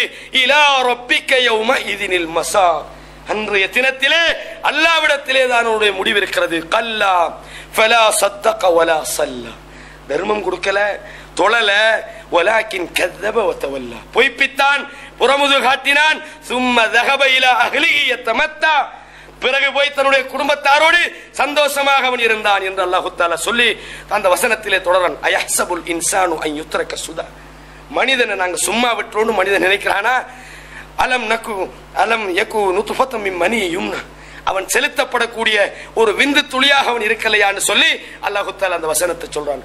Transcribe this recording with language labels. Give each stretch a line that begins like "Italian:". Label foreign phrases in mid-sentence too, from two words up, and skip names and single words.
Arabic: إلى ربك يومئذ المساق,
Tamil: அன்றைய தினத்திலே அல்லாஹ்விடத்திலே தான் அவனுடைய முடிவு இருக்கிறது.
Arabic: كلا فلا صدق ولا صلى,
Tamil: தர்மம் கொடுக்கல, தொழல,
Arabic: ولكن كذب وتولى,
Tamil: பொய்ப்பித்தான், புறமுது காட்டினான்.
Arabic: சும்ம ذهب الى اهله يتمتع,
Tamil: பிறகு போய் தன்னுடைய குடும்பத்தாரோடு சந்தோஷமாக அவன் இருந்தான் என்று அல்லாஹ் தஆலா சொல்லி அந்த வசனத்திலே தொடரன்.
Arabic: أيحسب الإنسان أن يترك سدى,
Tamil: மனிதனை நாங்க சும்மா விட்டுறோம்னு மனிதன் நினைக்கிறானா?
Arabic: ألم يك نطفة من مني يمنى,
Tamil: அவன் செலுத்தப்படக்கூடிய ஒரு விந்து துளியாக அவன் இருக்கலையான்னு சொல்லி அல்லாஹ் தஆலா அந்த வசனத்தை சொல்றான்.